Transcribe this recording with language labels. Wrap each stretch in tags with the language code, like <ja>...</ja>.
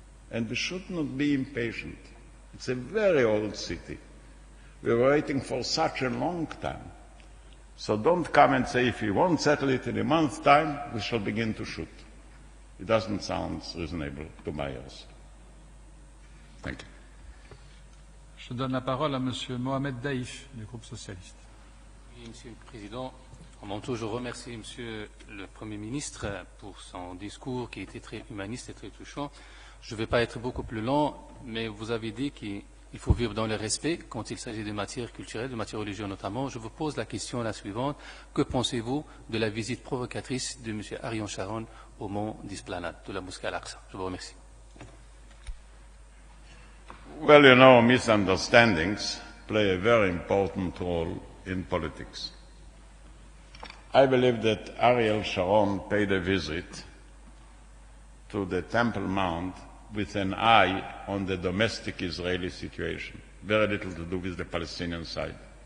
<en>And we should not be impatient. It's a very old city. We were waiting for such a long time. So don't come and say, if we won't settle it in a month's time, we shall begin to shoot. It doesn't sound reasonable to my ears. Thank you.</en> <fr>Je donne la parole à Monsieur Mohamed Daïf, du groupe socialiste. Oui, Monsieur le Président. À mon tour, je remercie Monsieur le Premier ministre pour son discours qui était très humaniste et très touchant. Je ne vais pas être beaucoup plus long, mais vous avez dit qu'il faut vivre dans le respect quand il s'agit de matières culturelles, de matières religieuses notamment. Je vous pose la question la suivante. Que pensez-vous de la visite provocatrice de M. Ariel Sharon au mont d'Esplanade, de la mosquée Al-Aqsa? Je vous remercie.</fr> <en>Well, you know, misunderstandings play a very important role in politics. I believe that Ariel Sharon paid a visit to the Temple Mount with an eye on the domestic Israeli situation, very little to do with the Palestinian side.</en>